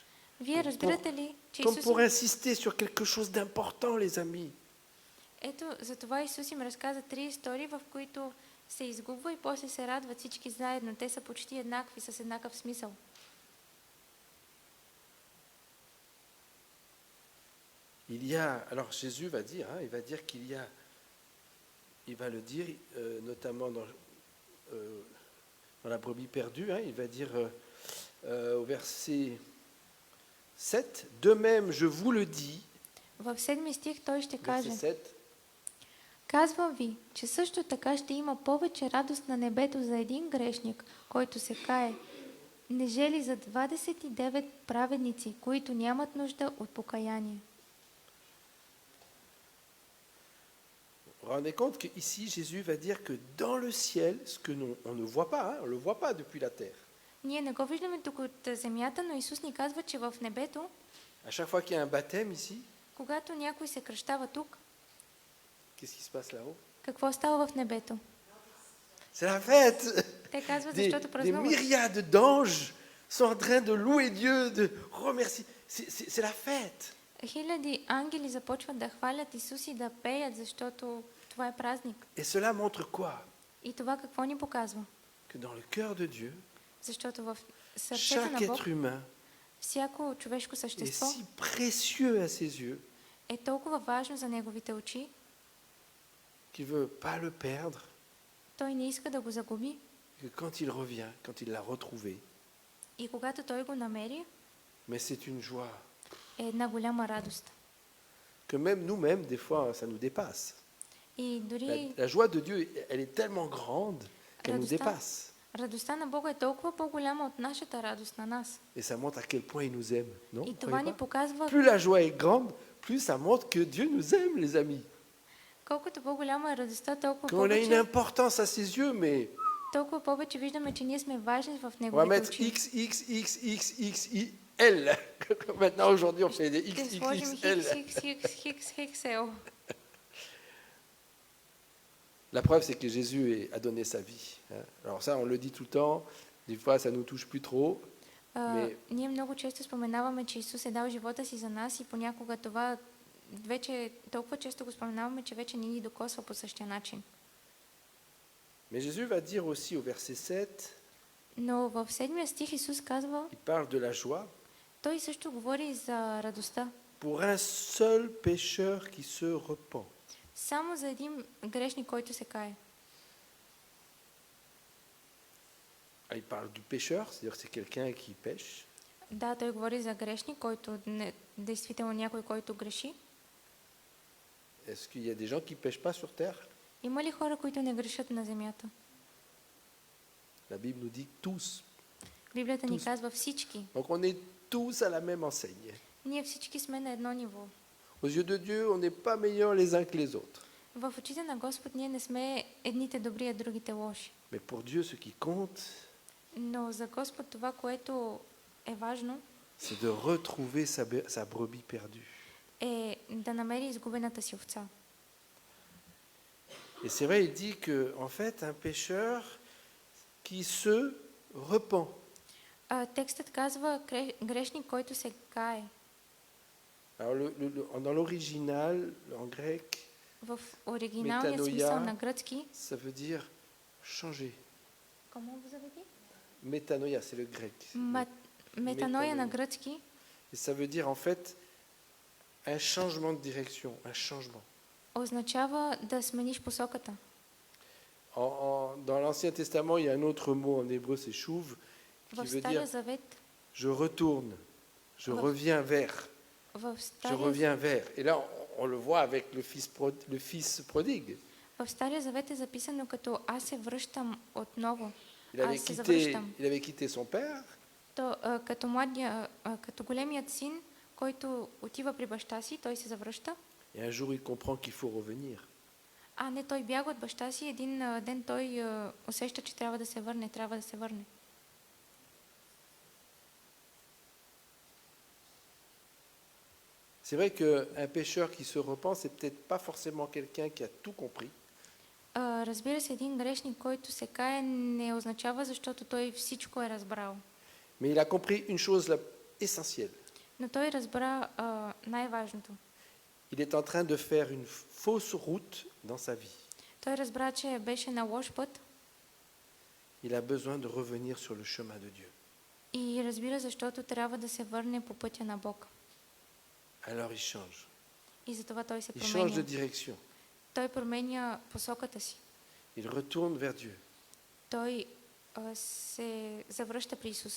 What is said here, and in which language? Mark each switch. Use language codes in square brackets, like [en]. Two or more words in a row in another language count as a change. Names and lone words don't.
[bg] Вие разбирате ли, че [fr] Comme [bg] Исус... [fr] pour insister sur quelque chose d'important, les amis. [bg] Ето, затова Исус им разказа 3 истории, в които се изгубва и после се радват всички заедно. Те са почти еднакви, с еднакъв смисъл. [fr] Il y a, alors Jésus va dire, hein, il va le dire notamment dans la brebis perdue, hein, il va dire au verset 7, de même je vous le dis, [bg] В 7 стих той ще каже: [fr] verset 7, [bg] Казвам ви, че също така ще има повече радост на небето за един грешник, който се кае, нежели за 29 праведници, които нямат нужда от покаяние. [fr] vous vous rendez compte qu'ici Jésus va dire que dans le ciel, ce que on ne voit pas, hein, on ne le voit pas depuis la terre. [bg] Ние не го виждаме тук от земята, но Исус ни казва, че в небето, [fr] À chaque fois qu'il y a un baptême ici, [bg] когато някой се кръщава тук, [fr] qu'est-ce qui se passe là-haut? [bg] какво става в небето? [fr] C'est la fête. [bg] Те казват, [fr] Des [bg] защото празнуват. [fr] myriades d'anges sont en train de louer Dieu, de remercier. C'est la fête. [bg] Хиляди ангели започват да хвалят Исус и да пеят, защото това е празник. [fr] Et cela montre quoi? [bg] И това какво ни показва? [fr] Que dans le cœur de Dieu, [bg] Защото в сърцето [fr] chaque [bg] на Бог, [fr] être humain [bg] всяко човешко [fr] est [bg] същество [fr] si précieux à ses yeux [bg] е толкова важно за неговите очи, [fr] qu'il ne veut pas le perdre, [bg] той не иска да го загуби [fr] que quand il revient, quand il l'a retrouvé, [bg] и когато той го намери, [fr] mais c'est une joie [bg] е една голяма радост. [fr] que même nous-mêmes, des fois, ça nous dépasse. [bg] И дори [fr] La joie de Dieu, elle est tellement grande qu'elle nous [bg] Радостта. [fr] dépasse. [bg] Радостта на Бога е толкова по-голяма от нашата радост на нас. [fr] Et ça montre à quel point il nous aime, non? [bg] И [fr] Vous [bg] това [fr] croyez [bg] ни [fr] pas? [bg] показва, [fr] Plus la joie est grande, plus ça montre que Dieu nous aime, les amis. [bg] колкото по-голяма е радостта, толкова [fr] Qu'on a une [bg] повече, [fr] importance à ses yeux, mais [bg] толкова повече виждаме, че ние сме важни в [fr] on va [bg] Неговите [fr] mettre [bg] очи. X, X, X, X, X, I, L. [fr] Maintenant, aujourd'hui, on fait des X, [bg] Ще [fr] X, [bg] сложим [fr] X, L. [bg] хикс. [fr] La preuve, c'est que Jésus a donné sa vie. Hein. Alors ça, on le dit tout le temps. Des fois, ça nous touche plus trop. [bg] Ние много често споменаваме, че Исус е дал живота си за нас и понякога това вече толкова често го споменаваме, че вече не ни докосва по същия начин. [fr] Mais Jésus va dire aussi au verset 7, [bg] Но в 7 стих Исус казва, [fr] il parle de la joie [bg] той също говори за радостта. [fr] pour un seul pécheur qui se repent. [bg] Само за един грешник, който се кае. [fr] Il parle du pécheur, c'est-à-dire que c'est quelqu'un qui pêche. [bg] Да, той говори за грешник, който действително някой, който греши. [fr] Est-ce qu'il y a des gens qui ne pêchent pas sur terre? [bg] Има ли хора, които не грешат на земята? [fr] La Bible nous dit tous. [bg] Библията ни [fr] Tous. [bg] казва всички. [fr] Donc on est tous à la même enseigne. [bg] Ние всички сме на едно ниво. [fr] Aux yeux de Dieu, on n'est pas meilleurs les uns que les autres. [bg] В очите на Господ ние не сме едните добри, а другите лоши. [fr] Mais pour Dieu, ce qui compte, [bg] Но за Господ това, което е важно, [fr] c'est de retrouver sa brebis perdue. [bg] е да намери изгубената си овца. [fr] Et c'est vrai, il dit que, en fait, un pécheur qui se repent. [bg] Текстът казва грешник, който се кае. [fr] Alors, dans l'original, en grec, [bg] В оригиналния [fr] Metanoia. [bg] смисъл на гръцки. [fr] ça veut dire changer. Comment vous avez dit? Métanoïa, c'est le grec. [bg] Метаноя на Метаноя. гръцки [fr] Et ça veut dire, en fait, un changement de direction, un changement. [bg] означава да смениш посоката. [fr] Dans l'Ancien Testament, il y a un autre mot en hébreu, c'est chouv, qui [bg] В [fr] veut [bg] Стария [fr] dire [bg] завет, [fr] je retourne, je Ouais. reviens vers, [bg] в [fr] je [bg] Стария, [fr] reviens vers. Et là, on le voit avec le fils prodigue. [bg] в Стария завет е записано като аз се връщам отново. [fr] Il avait, [bg] Аз се [fr] quitté, [bg] завръщам. [fr] il avait quitté son père, [bg] То, като големият син, който отива при баща си, той се завръща. [fr] et un jour il comprend qu'il faut revenir. [bg] А не, той бяга от баща си, един ден той усеща, че трябва да се върне. [fr] C'est vrai qu'un pécheur qui se repent, c'est peut-être pas forcément quelqu'un qui a tout compris, [bg] Разбира се, един грешник, който се кае, не означава, защото той всичко е разбрал. [fr] mais il a compris une chose essentielle. [bg] Но той разбра най-важното. [fr] Il est en train de faire une fausse route dans sa vie. [bg] Той разбра, че беше на лош път [fr] Il a besoin de revenir sur le chemin de Dieu. [bg] и разбира, защото трябва да се върне по пътя на Бог. [fr] Alors il change. [bg] И затова той се [fr] Il change de [bg] променя. [fr] direction. [bg] Той променя посоката си. [fr] Il retourne vers Dieu. [bg] Той се завръща при Исус.